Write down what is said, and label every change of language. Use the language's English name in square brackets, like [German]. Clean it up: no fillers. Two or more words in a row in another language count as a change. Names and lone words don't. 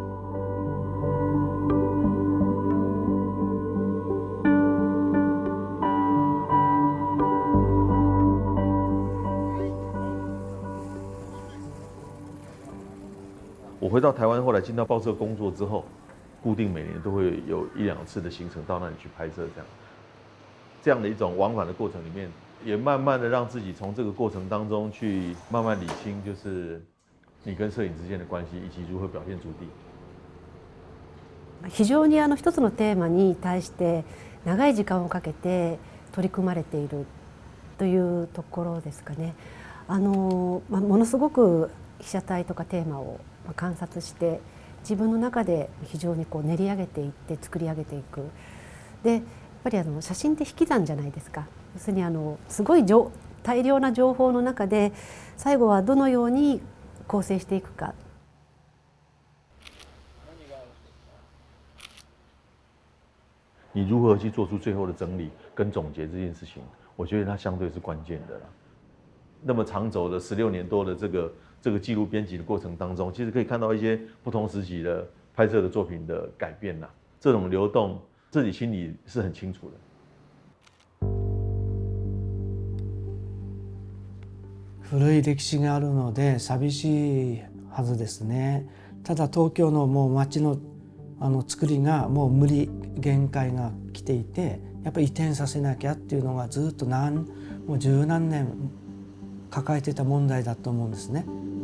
[Chinese] 我回到台湾，后来进到报社工作之后，固定每年都会有1-2次的行程到那里去拍摄，这样的一种往返的过程里面，也慢慢的让自己从这个过程当中去慢慢理清，就是你跟摄影之间的关系，以及如何表现主题。 [Japanese] 非常に一つのテーマに対して長い時間をかけて取り組まれているというところですかね。ものすごく被写体とかテーマを観察して自分の中で非常に練り上げていって作り上げていく。でやっぱり写真って引き算じゃないですか。要するにすごい大量な情報の中で最後はどのように構成していくか。 [Chinese] 你如何去做出最后的整理跟总结这件事情，我觉得它相对是关键的啦。那么长轴的16年多的这个记录编辑的过程当中，其实可以看到一些不同时期的拍摄的作品的改变啦。这种流动，自己心里是很清楚的。 [Japanese] 古い歴史があるので寂しいはずですね。ただ東京のもう街の作りがもう限界が来ていて、やっぱり移転させなきゃっていうのがずっともう十何年抱えてた問題だと思うんですね。